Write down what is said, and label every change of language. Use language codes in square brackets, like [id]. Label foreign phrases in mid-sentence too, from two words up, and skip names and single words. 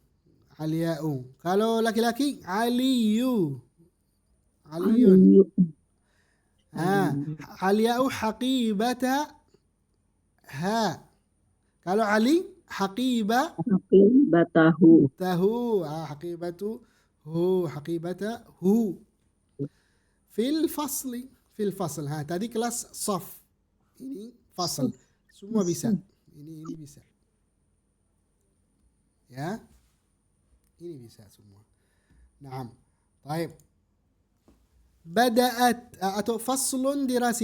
[id] Alya'u. Kalau laki-laki, aliyu. [ar] عليٌّ. علياءُ حقيبتَها. [id] Kalau Ali, haqibah [ar] Batahu. تَهُ. حقيبتُهُ. حقيبتَهُ. في الفصلِ. في الفصل. [id] Tadi kelas saf. Ini fasl. Semua bisa. Ini bisa. Ya. Ini bisa semua. Naam. Baik. [ar] Bada'at atau فصلٌ دراسيٌّ.